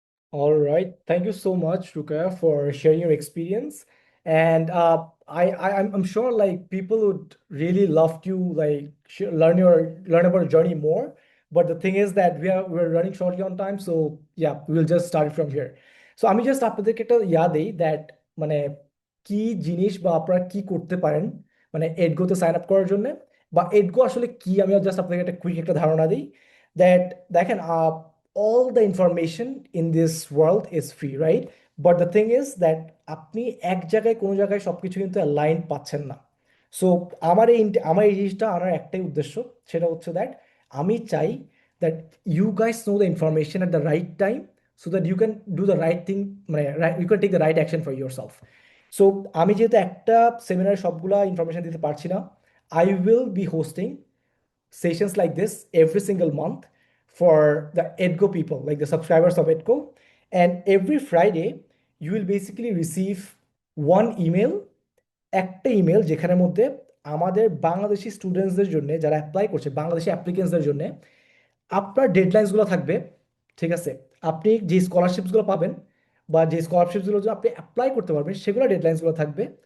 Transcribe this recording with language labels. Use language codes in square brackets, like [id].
[en] All right. Thank you so much, Rukaya, for sharing your experience. And I'm sure like people would really love to like learn about your journey more. But the thing is that we're running shortly on time, so yeah, we'll just start from here. [bn] So আমি just আপনাদেরকে একটা দেই that মানে কি জিনিস বা আপনারা কি করতে পারেন মানে এডগোতে সাইন আপ করার জন্য, বা এডগো আসলে কি, আমি জাস্ট আপনাদেরকে একটা কুইক একটা ধারণা দিই দ্যাট দেখেন [en] all the information in this world is free, right? But the thing is that [bn] আপনি এক জায়গায় কোনো জায়গায় সবকিছু কিন্তু অ্যালাইন পাচ্ছেন না। [en] so [bn] আমার এই জিনিসটা আনার একটাই উদ্দেশ্য, সেটা হচ্ছে [en] That আমি চাই that you guys know the information at the right time so that you can do the right thing, মানে you can take the right action for yourself. So [bn] আমি যেহেতু একটা সেমিনারে সবগুলা ইনফরমেশন দিতে পারছি না, [en] I will be hosting sessions like this every single month for the EDGO people, like the subscribers of EDGO. And every Friday, you will basically receive one email, [bn] একটা email যেখানের মধ্যে আমাদের বাংলাদেশি স্টুডেন্টসদের জন্য, যারা অ্যাপ্লাই করছে, বাংলাদেশি অ্যাপ্লিকেন্টসদের জন্য আপনার ডেডলাইন্সগুলো থাকবে। ঠিক আছে, আপনি যে স্কলারশিপসগুলো পাবেন বা যে স্কলারশিপসগুলো আপনি অ্যাপ্লাই করতে পারবেন সেগুলো ডেডলাইন্সগুলো থাকবে।